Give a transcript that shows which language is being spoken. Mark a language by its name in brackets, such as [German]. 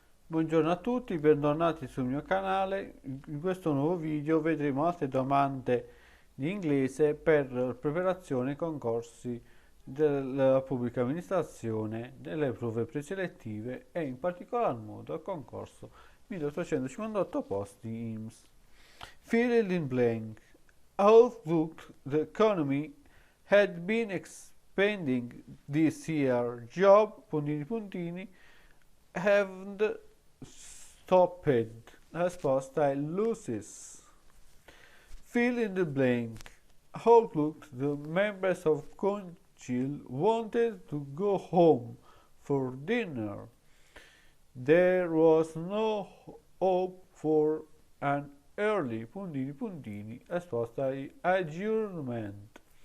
[Italian] Buongiorno a tutti, bentornati sul mio canale. In questo nuovo video vedremo altre domande di inglese per preparazione concorsi della pubblica amministrazione, delle prove preselettive e in particolar modo al concorso 1858 posti IMSS. [English] Fill in blank. Outlook, the economy had been expanding this year. Job, [Italian] puntini puntini, [English] haven't stopped. [Italian] La risposta è loses. [English] Fill in the blank. Outlook, the members of Council wanted to go home for dinner. There was no hope for an early [Italian] puntini puntini. La risposta è adjournment.